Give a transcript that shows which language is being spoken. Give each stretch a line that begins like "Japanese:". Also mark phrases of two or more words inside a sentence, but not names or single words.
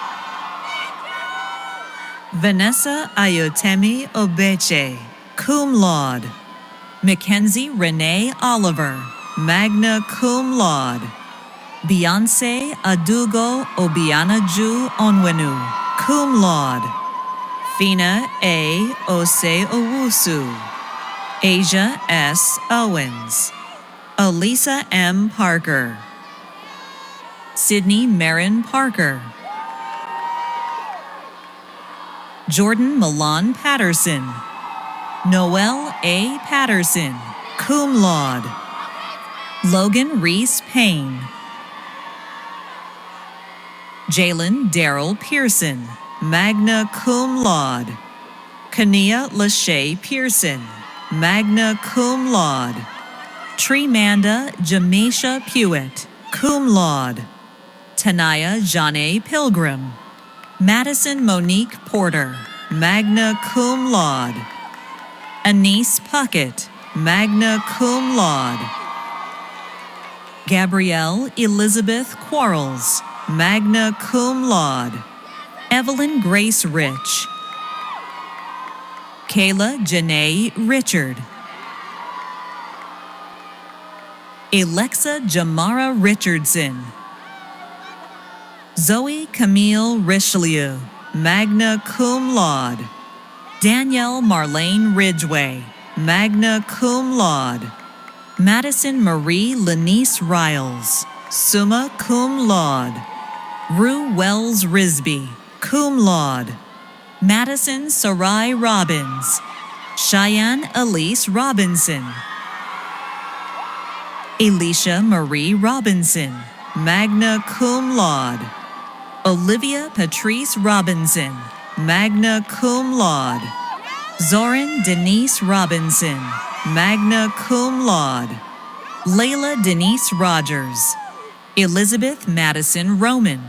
English: Vanessa Ayotemi Obeche,
Latin: cum laude.
English: Mackenzie Renee Oliver,
Latin: magna cum laude.
English: Beyonce Adugo Obianaju Onwenu,
Latin: cum laude.
English: Fina A. Ose Owusu. Asia S. Owens. Elisa M. Parker. Sydney Marin Parker. Jordan Milan Patterson. Noel A. Patterson,
Latin: cum laude.
English: Logan Reese Payne. Jalen Darrell Pearson,
Latin: magna cum laude.
English: Kania Lachey Pearson,
Latin: magna cum laude.
English: Tremanda Jameisha Pewitt,
Latin: cum laude.
English: Tanaya Janae Pilgrim. Madison Monique Porter,
Latin: magna cum laude.
English: Anise Puckett,
Latin: magna cum laude.
English: Gabrielle Elizabeth Quarles,
Latin: magna cum laude.
English: Evelyn Grace Rich. Kayla Janae Richard. Alexa Jamara Richardson. Zoe Camille Richelieu,
Latin: magna cum laude.
English: Danielle Marlene Ridgway,
Latin: magna cum laude.
English: Madison Marie Lenice Riles,
Latin: summa cum laude.
English: Rue Wells Risby,
Latin: cum laude.
English: Madison Sarai Robbins. Cheyenne Elise Robinson. Alicia Marie Robinson,
Latin: magna cum laude.
English: Olivia Patrice Robinson,
Latin: magna cum laude.
English: Zoran Denise Robinson,
Latin: magna cum laude.
English: Layla Denise Rogers. Elizabeth Madison Roman.